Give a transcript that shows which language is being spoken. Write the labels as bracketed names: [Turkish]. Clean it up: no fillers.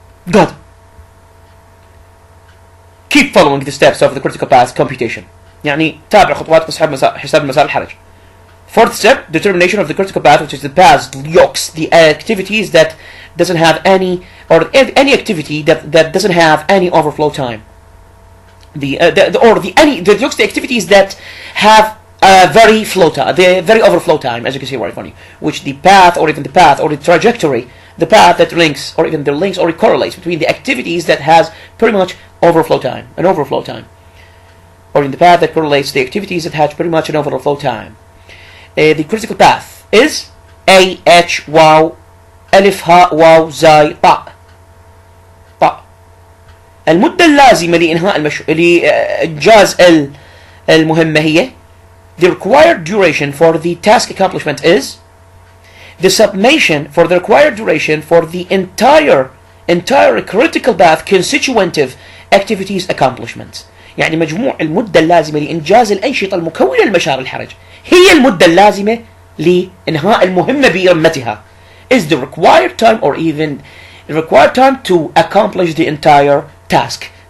[English] Good. Keep following the steps of the critical path computation. [Arabic] يعني تابع خطوات حساب المسار الحرج. [English] Fourth step, determination of the critical path, which is the path looks the activities that doesn't have any or any activity that doesn't have any overflow time. The activities that have the very overflow time, as you can see right in front of you, which the path or even the path or the trajectory the path that links, or even the links or it correlates between the activities that has pretty much overflow time, or in the path that correlates the activities that has pretty much an overflow time. The critical path is A H [Arabic] واو ألف هاء واو زاي طاء. المدة اللازمة لإنجاز المهمة هي [English] the required duration for the task accomplishment is the summation for the required duration for the entire critical path constitutive activities accomplishment. [Arabic] يعني مجموع المدة اللازمة لإنجاز الأنشطة المكونة لمسار الحرج هي المدة اللازمة لإنهاء المهمة برمتها [English] is the required time, or even the required time to accomplish the entire task.